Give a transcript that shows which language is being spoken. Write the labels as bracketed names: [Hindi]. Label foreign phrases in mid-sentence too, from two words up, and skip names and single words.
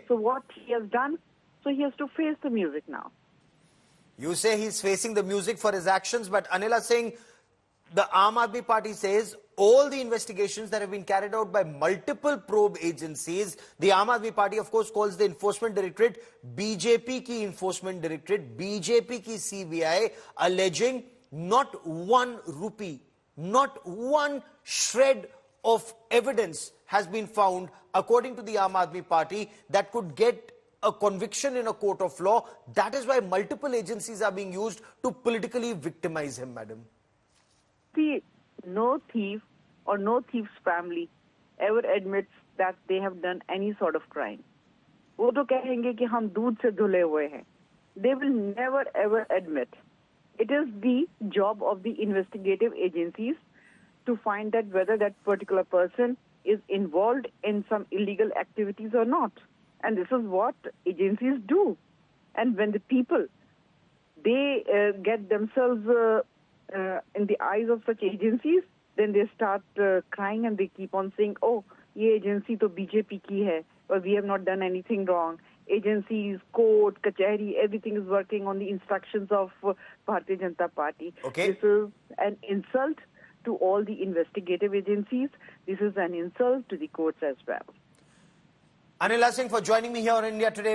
[English] So what he has done, so he has to face the music now. You say he's facing the music for his actions, but Anila Singh, the Aam Aadmi Party says all the investigations that have been carried out by multiple probe agencies, the Aam Aadmi Party, of course, calls the Enforcement Directorate BJP ki Enforcement Directorate, BJP ki CBI, alleging not 1 rupee, not one shred of evidence has been found, according to the Aam Aadmi Party, that could get a conviction in a court of law. That is why multiple agencies are being used to politically victimize him, madam. See, no thief or no thief's family ever admits that they have done any sort of crime. [Hindi] वो तो कहेंगे कि हम दूध से धुले हुए हैं. [English] They will never ever admit it is the job of the investigative agencies to find that whether that particular person is involved in some illegal activities or not. And this is what agencies do. And when the people, they get themselves in the eyes of such agencies, then they start crying and they keep on saying, oh, [Hindi] ये एजेंसी तो BJP की है, [English] or we have not done anything wrong. Agencies, court, kachari, everything is working on the instructions of Bharatiya Janata Party. Okay. This is an insult to all the investigative agencies. This is an insult to the courts as well. Anila Singh for joining me here on India Today.